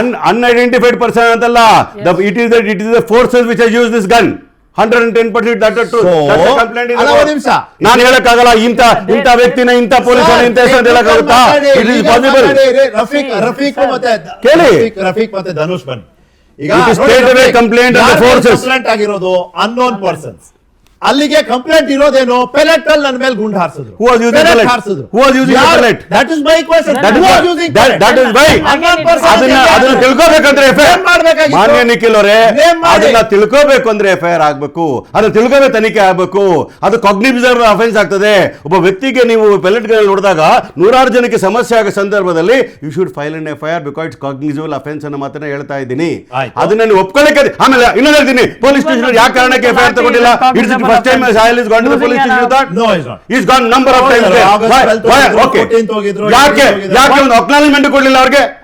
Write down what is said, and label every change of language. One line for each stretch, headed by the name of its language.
English: Unidentified person ಅಂತಲ್ಲ. It is the forces which have used this gun. 110% that is true. That's the complaint in the court.
Kannada: ನಾನು ಹೇಳಕ್ಕಾಗಲ್ಲ ಇಂಥ ವ್ಯಕ್ತಿನ ಇಂಥ ಪೊಲೀಸನ ಇಂಥ ಹೆಸರು ಹೇಳಕ್ಕಾಗುತ್ತಾ?
English: It is possible.
Kannada: ರಫೀಕ್ ಮತ್ತೆ ಕೇಳಿ. ರಫೀಕ್ ಮತ್ತೆ ಧನುಷ್ ಬನ್ನಿ. ಈಗ
English: It is straight away complaint of the forces.
Kannada: Complaint ಆಗಿರೋದು ಅನ್ನೋನ್ ಪರ್ಸನ್ಸ್. ಅಲ್ಲಿಗೆ ಕಂಪ್ಲೇಂಟ್ ಇರೋದೇನು? ಪೆಲೆಟ್ ಅಲ್ಲಿ ನನ್ನ ಮೇಲೆ ಗುಂಡು ಹಾರಿಸಿದ್ರು.
English: Who was using pellet? Who was using pellet? That is my question. That is why
Kannada: ಅದನ್ನ ತಿಳ್ಕೋಬೇಕಂದ್ರೆ FIR ಮಾಡಬೇಕಾಗಿತ್ತು. ಮಾನ್ಯ ನಿಖಿಲ್ ಅವರೇ, ಅದನ್ನ ತಿಳ್ಕೋಬೇಕು ಅಂದ್ರೆ FIR ಆಗಬೇಕು. ಅದನ್ನ ತಿಳ್ಕೋಬೇಕು, ತನಿಖೆ ಆಗಬೇಕು. ಅದು ಕಾಗ್ನಿಟಿವ್ ಅಫೆನ್ಸ್ ಆಗ್ತದೆ. ಒಬ್ಬ ವ್ಯಕ್ತಿಗೆ ನೀವು ಪೆಲೆಟ್ ಗಳಲ್ಲಿ ನೋಡಿದಾಗ 100 ಜನಕ್ಕೆ ಸಮಸ್ಯೆ ಆಗೋ ಸಂದರ್ಭದಲ್ಲಿ
English: you should file an FIR because it's cognitive offence
Kannada: ಅನ್ನೋ ಮಾತನ್ನ ಹೇಳ್ತಾ ಇದ್ದೀನಿ. ಅದನ್ನ ನೀವು ಒಪ್ಕೊಳ್ಳಕ್ಕೆ. ಆಮೇಲೆ ಇನ್ನೊಂದು ಹೇಳ್ತೀನಿ, ಪೊಲೀಸ್ ಸ್ಟೇಷನ್ ಯಾವ ಕಾರಣಕ್ಕೆ FIR ತಗೊಂಡಿಲ್ಲ?
English: It's first time Sahil has gone to the police station with that? No, he's not. He's gone number of times there. Why? Okay.
Kannada: ಯಾಕೆ ಒಂದು ಅಕ್ನಾಲಜ್ಮೆಂಟ್ ಕೊಡ್ಲಿಲ್ಲ ಅವ್ರಿಗೆ?